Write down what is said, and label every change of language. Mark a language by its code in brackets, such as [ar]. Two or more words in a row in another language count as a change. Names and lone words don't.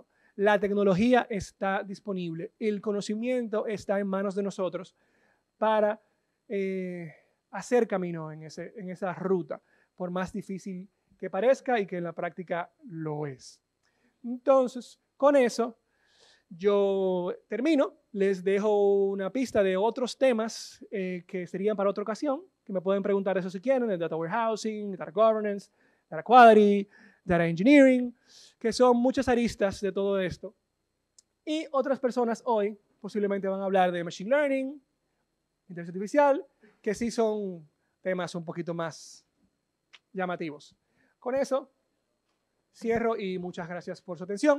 [es] La tecnología está disponible. El conocimiento está en manos de nosotros para hacer camino en esa ruta, por más difícil que parezca y que en la práctica lo es. Entonces, con eso, yo termino. Les dejo una pista de otros temas que serían para otra ocasión, que me pueden preguntar eso si quieren, de [en] data warehousing, data governance, data quality, data engineering, [es] que son muchas aristas de todo esto. Y otras personas hoy posiblemente van a hablar de [en] machine learning, [es] inteligencia artificial, que sí son temas un poquito más llamativos. Con eso cierro y muchas gracias por su atención.